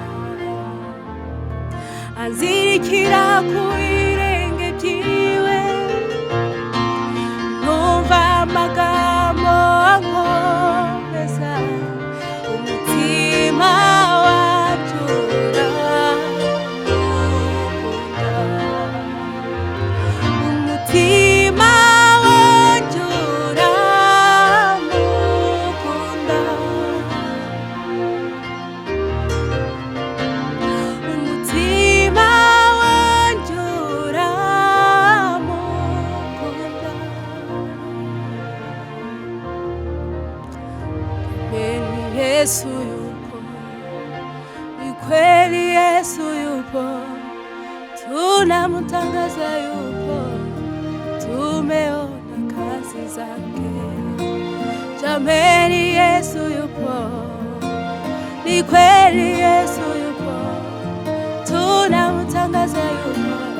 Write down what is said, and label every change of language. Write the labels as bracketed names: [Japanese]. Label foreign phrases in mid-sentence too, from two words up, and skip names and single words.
[Kinyarwanda] azirikira ku birenge byiwe numva amagambo ankomeza umutima wanjye uramukunda umutima wanjye uramukunda umutima wanjye uramukunda kweli Yesu [Swahili] yupo ni kweli Yesu yupo tunamtangaza yupo tumeona kazi zake jameni Yesu yupo ni kweli Yesu yupo tunamtangaza yupo